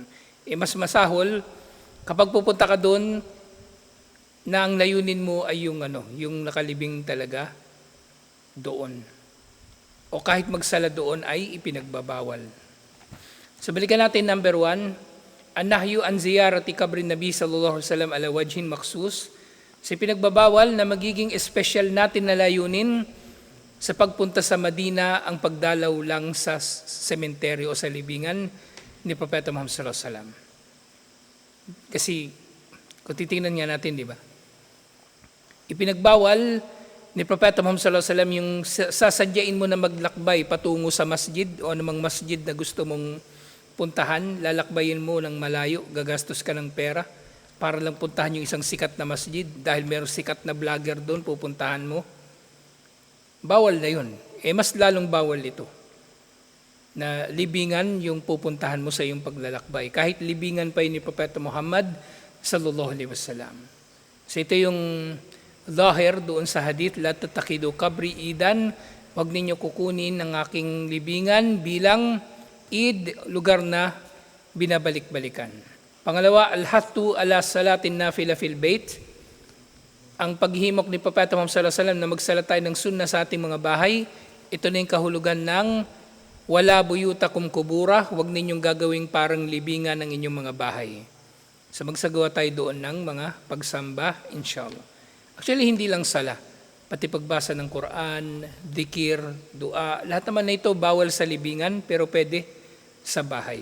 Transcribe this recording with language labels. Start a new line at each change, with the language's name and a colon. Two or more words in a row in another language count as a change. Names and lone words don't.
Filipino: Mas masahol, kapag pupunta ka doon, na ang layunin mo ay yung nakalibing talaga doon. O kahit magsala doon ay ipinagbabawal. So balikan natin number 1,
Arabic: النهي عن زيارة قبر النبي صلى الله عليه وسلم على وجه مخصوص.
Filipino: So pinagbabawal na magiging special natin na layunin sa pagpunta sa Madina ang pagdalaw lang sa sementeryo o sa libingan ni Propeta Muhammad
Arabic: صلى الله عليه وسلم.
Filipino: Kasi kung titingnan nga natin, di ba? Ipinagbawal ni Propeta Muhammad
Arabic: صلى الله عليه وسلم
Filipino: yung sasadyain mo na maglakbay patungo sa masjid o anumang masjid na gusto mong puntahan, lalakbayin mo ng malayo, gagastos ka ng pera para lang puntahan yung isang sikat na masjid dahil mayroong sikat na vlogger doon, pupuntahan mo. Bawal na yun. Mas lalong bawal ito na libingan yung pupuntahan mo sa iyong paglalakbay. Kahit libingan pa yun ni Propeta Muhammad
Arabic: صلى الله عليه وسلم.
Filipino: So ito yung zahir doon sa hadith,
Arabic: لا تتخذوا قبري عيدا,
Filipino: wag ninyo kukunin ang aking libingan bilang id, lugar na binabalik-balikan. Pangalawa,
Arabic: الحث على صلاة النافلة في البيت.
Filipino: Ang paghihimok ni Propeta Muhammad
Arabic: صلى الله عليه وسلم
Filipino: na magsala tayo ng sunna sa ating mga bahay, ito na yung kahulugan ng
Arabic: ولا بيوتكم قبورا,
Filipino: huwag ninyong gagawing parang libingan ng inyong mga bahay. So magsagawa tayo doon ng mga pagsamba, inshallah. Actually, hindi lang sala, pati pagbasa ng Quran, dikir, dua, lahat naman na ito bawal sa libingan, pero pwede sa bahay.